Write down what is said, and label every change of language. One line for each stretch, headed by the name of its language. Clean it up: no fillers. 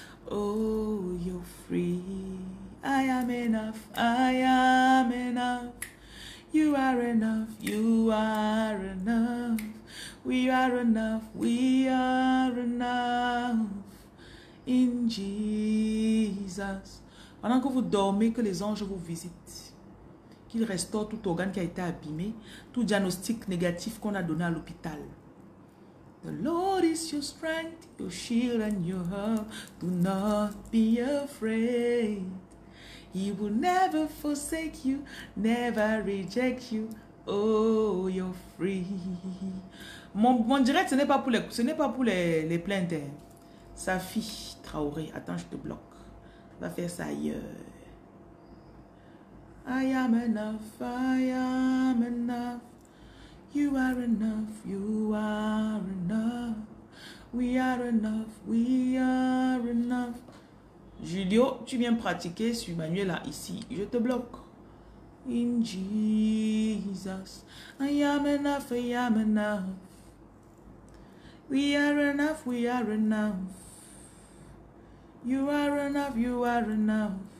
English: Oh, you're free. I am enough, I am enough. You are enough, you are enough. We are enough, we are enough. In Jesus.
French: Pendant que vous dormez, que les anges vous visitent. Qu'ils restaurent tout organe qui a été abîmé, tout diagnostic négatif qu'on a donné à l'hôpital.
English: The Lord is your strength, your shield and your help. Do not be afraid. He will never forsake you, never reject you. Oh, you're free.
French: Mon direct, ce n'est pas pour les plaintes. Sa fille, Traoré. Attends, je te bloque. Va faire ça ailleurs.
English: I am enough, I am enough. You are enough, you are enough. We are enough, we are enough.
French: Julio, tu viens pratiquer sur Manuela ici. Je te bloque.
English: In Jesus, I am enough, I am enough. We are enough, we are enough. You are enough, you are enough.